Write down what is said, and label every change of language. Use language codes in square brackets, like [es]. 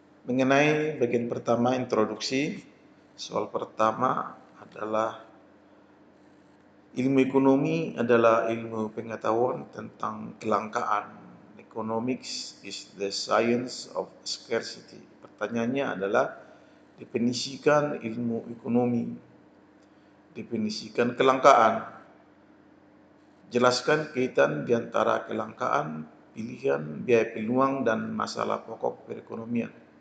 [id] Mengenai bagian pertama, introduksi, soal pertama adalah ilmu ekonomi adalah ilmu pengetahuan tentang kelangkaan. [en] Economics is the science of scarcity. [id] Pertanyaannya adalah definisikan ilmu ekonomi, definisikan kelangkaan. Jelaskan kaitan di antara kelangkaan, pilihan, biaya peluang, dan masalah pokok perekonomian.